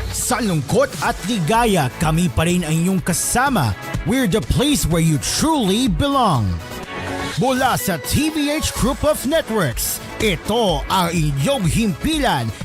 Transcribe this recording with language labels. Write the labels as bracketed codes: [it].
[tl] Sa lungkot at ligaya, kami pa rin ang inyong kasama. [en] We're the place where you truly belong. [tl] Mula sa TVH Group of Networks, ito ang inyong himpilan.